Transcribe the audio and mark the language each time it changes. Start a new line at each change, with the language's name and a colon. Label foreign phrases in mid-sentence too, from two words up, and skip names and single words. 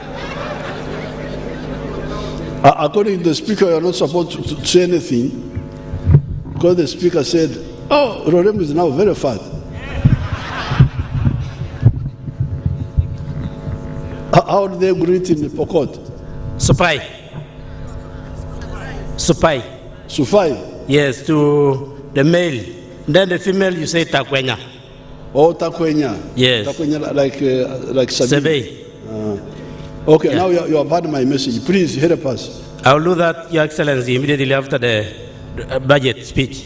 English: According to the speaker, you are not supposed to say anything because the speaker said, oh, Lorem is now very fat. How do they greet in the Pokot?
Pökoot: Supai. Supai. Sufai?
English: Yes, to the male. Then the female, you say Takwenya. Oh, Takwenya. Yes. Takwenya like Sabi. Okay, yeah. Now you have heard my message. Please help us. I will do that, Your Excellency, immediately after the budget speech.